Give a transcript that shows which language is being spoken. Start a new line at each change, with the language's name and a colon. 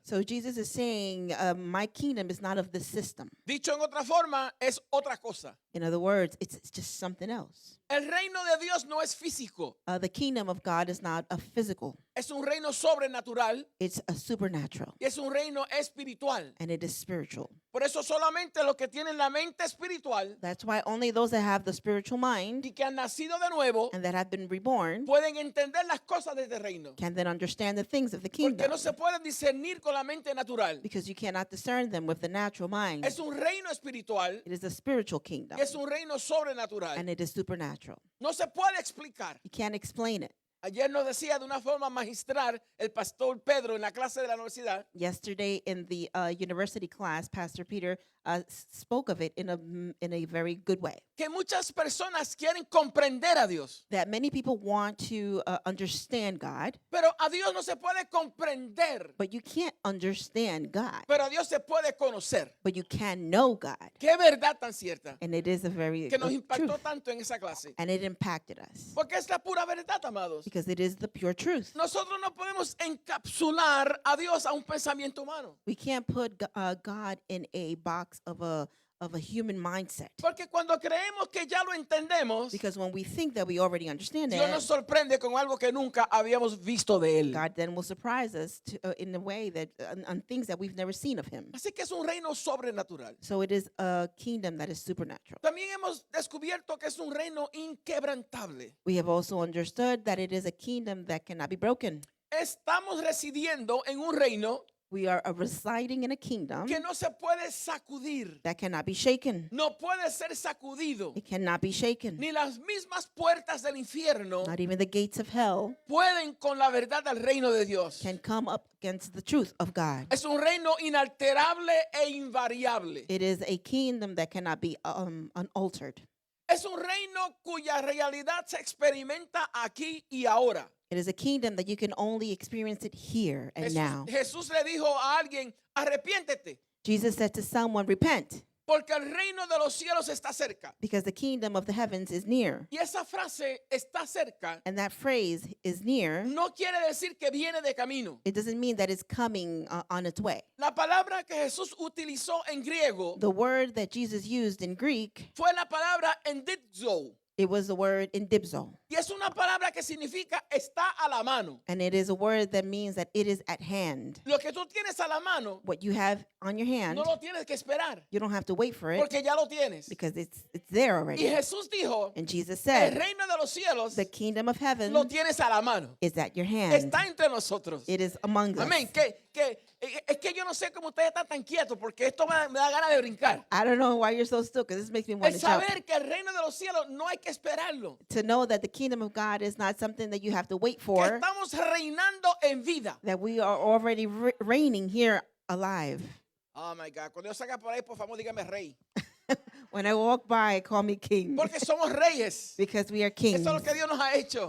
English: So Jesus is saying, my kingdom is not of this system.
Spanish: Dicho en otra forma, es otra cosa.
English: In other words, it's just something else.
Spanish: El reino de Dios no es físico,
English: The kingdom of God is not a physical.
Spanish: es un reino sobrenatural
English: It's a supernatural,
Spanish: y es un reino espiritual.
English: and it is spiritual.
Spanish: Por eso solamente los que tienen la mente espiritual
English: That's why only those that have the spiritual mind
Spanish: y que han nacido de nuevo
English: and that have been reborn
Spanish: pueden entender las cosas de este reino.
English: can then understand the things of the
Spanish: Porque
English: kingdom,
Spanish: no se pueden discernir con la mente natural.
English: because you cannot discern them with the natural mind.
Spanish: Es un reino espiritual
English: It is a spiritual kingdom,
Spanish: y es un reino sobrenatural.
English: and it is supernatural.
Spanish: No se puede explicar.
English: You can't explain it.
Spanish: Ayer nos decía de una forma magistral el pastor Pedro en la clase de la universidad
English: Yesterday in the university class, Pastor Peter spoke of it in a very good way.
Spanish: que muchas personas quieren comprender a Dios,
English: That many people want to understand God,
Spanish: pero a Dios no se puede comprender,
English: but you can't understand God,
Spanish: pero a Dios se puede conocer.
English: but you can know God.
Spanish: Qué verdad tan cierta
English: And it is a very
Spanish: que nos impactó
English: truth.
Spanish: tanto en esa clase.
English: And it impacted us
Spanish: Porque es la pura verdad, amados.
English: because it is the pure truth.
Spanish: Nosotros no podemos encapsular a Dios a un pensamiento humano.
English: We can't put God in a box of a human mindset,
Spanish: Porque cuando creemos que ya lo entendemos,
English: because when we think that we already understand
Spanish: Dios nos
English: it,
Spanish: sorprende con algo que nunca habíamos visto de Él.
English: God then will surprise us in a way that on things that we've never seen of Him.
Spanish: Así que es un reino sobrenatural.
English: So it is a kingdom that is supernatural.
Spanish: También hemos descubierto que es un reino inquebrantable.
English: We have also understood that it is a kingdom that cannot be broken.
Spanish: Estamos residiendo en un reino
English: We are residing in a kingdom
Spanish: que no se puede sacudir.
English: that cannot be shaken.
Spanish: No puede ser sacudido.
English: It cannot be shaken.
Spanish: Ni las mismas puertas del infierno
English: Not even the gates of hell
Spanish: pueden con la verdad del reino de Dios.
English: can come up against the truth of God.
Spanish: Es un reino inalterable e invariable.
English: It is a kingdom that cannot be unaltered.
Spanish: Es un reino cuya realidad se experimenta aquí y ahora.
English: It is a kingdom that you can only experience it here and now.
Spanish: Jesús le dijo a alguien, arrepiéntete,
English: Jesus said to someone, repent,
Spanish: porque el reino de los cielos está cerca.
English: because the kingdom of the heavens is near.
Spanish: Y esa frase está cerca
English: And that phrase is near.
Spanish: no quiere decir que viene de camino.
English: It doesn't mean that it's coming on its way.
Spanish: La palabra que Jesús utilizó en griego
English: The word that Jesus used in Greek
Spanish: fue la palabra endizo.
English: It was the word in dibzo.
Spanish: Y es una palabra que significa está a la mano.
English: And it is a word that means that it is at hand.
Spanish: Lo que tú tienes a la mano,
English: What you have on your hand,
Spanish: no lo tienes que esperar,
English: you don't have to wait for it
Spanish: porque ya lo tienes.
English: because it's there
Spanish: Y
English: already.
Spanish: Jesús dijo,
English: And Jesus
Spanish: el
English: said,
Spanish: reino de los cielos
English: the kingdom of heaven
Spanish: lo tienes a la mano.
English: is at your hand.
Spanish: Está entre nosotros.
English: It is among us.
Spanish: Amén. Es que yo no sé cómo ustedes están tan quietos porque esto me da ganas de brincar.
English: I don't know why you're so still because this makes me want
Spanish: El
English: to jump.
Spanish: saber que el reino de los cielos no hay que esperarlo.
English: To know that the kingdom of God is not something that you have to wait
Spanish: Que
English: for,
Spanish: estamos reinando en vida.
English: that we are already reigning here alive. Oh my God.
Spanish: Cuando yo salga por ahí, por favor, dígame rey.
English: When I walk by, call me king
Spanish: Porque somos reyes.
English: because we are kings,
Spanish: Eso es lo que Dios nos ha hecho.